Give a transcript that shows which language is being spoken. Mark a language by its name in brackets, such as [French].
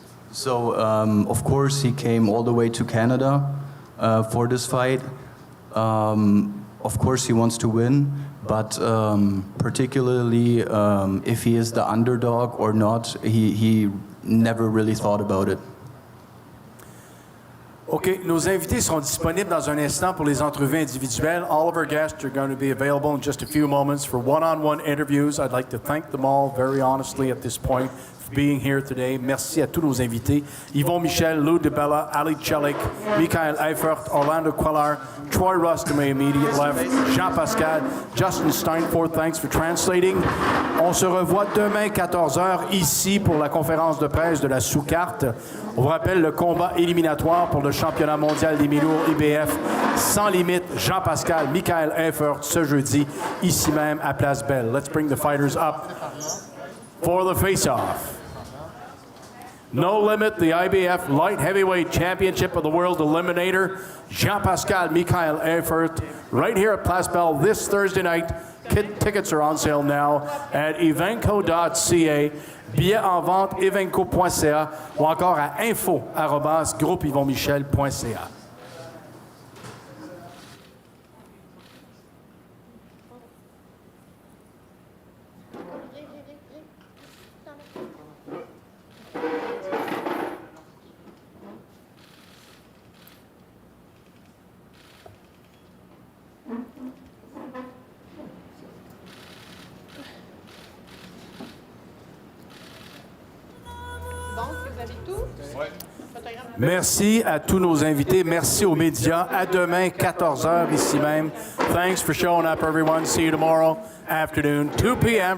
[English] So of course he came all the way to Canada for this fight. Of course he wants to win, but particularly if he is the underdog or not, he never really thought about it. [French] OK, nos invités seront disponibles dans un instant pour les entrevues individuelles. [English] All of our guests are going to be available in just a few moments for one-on-one interviews. I'd like to thank them all very honestly at this point for being here today. [French] Merci à tous nos invités. [English] Yvon, Michel, Lou DeBella, Ali Chelik, Michael Eifert, Orlando Quellar, Troy Russ to my immediate left, Jean Pascal, Justin Steinfort, thanks for translating. [French] On se revoit demain 14h ici pour la conférence de presse de la sous-carte. On vous rappelle le combat éliminatoire pour le championnat mondial des mi-lourds IBF sans limite. Jean Pascal, Michael Eifert ce jeudi ici même à Place Belle. [English] Let's bring the fighters up for the face-off. No Limit, the IBF Light Heavyweight Championship of the World Eliminator. Jean Pascal, Michael Eifert, right here at Place Belle this Thursday night. Tickets are on sale now at evenco.ca. [French] Billets en vente, evenco.ca ou encore à info@groupeyvonmichel.ca. Bon, est-ce que vous avez tout? Oui. Merci à tous nos invités. Merci aux médias. À demain, 14h ici même. [English] Thanks for showing up, everyone. See you tomorrow afternoon, 2 p.m.